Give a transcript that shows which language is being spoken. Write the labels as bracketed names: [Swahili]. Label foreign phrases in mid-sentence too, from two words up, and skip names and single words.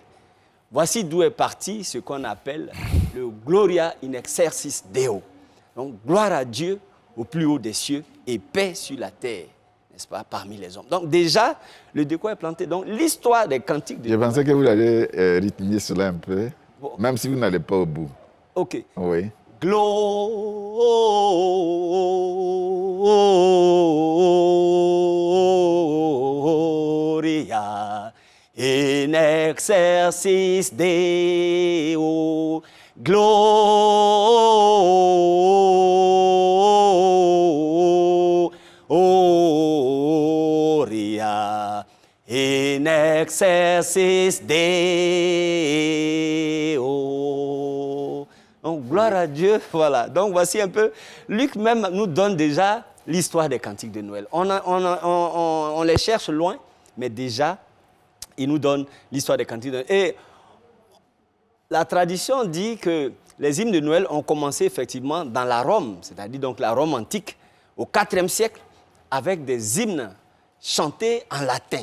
[French] Voici d'où est parti ce qu'on appelle le Gloria in excelsis Deo. Donc, gloire à Dieu au plus haut des cieux et paix sur la terre, n'est-ce pas, parmi les hommes. Donc, déjà, le décor est planté. Donc, l'histoire des cantiques de Je Noël. pensais que vous allez rythmer cela un peu, Bon. même si vous n'allez pas au bout. OK. Oui. [Latin] Gloria in excelsis Deo. Gloria in excelsis Deo. [French] Donc, gloire à Dieu, voilà. Donc, voici un peu, Luc même nous donne déjà l'histoire des cantiques de Noël. On les cherche loin, mais déjà, il nous donne l'histoire des cantiques de Noël. Et la tradition dit que les hymnes de Noël ont commencé effectivement dans la Rome, c'est-à-dire donc la Rome antique, au IVe siècle, avec des hymnes chantés en latin.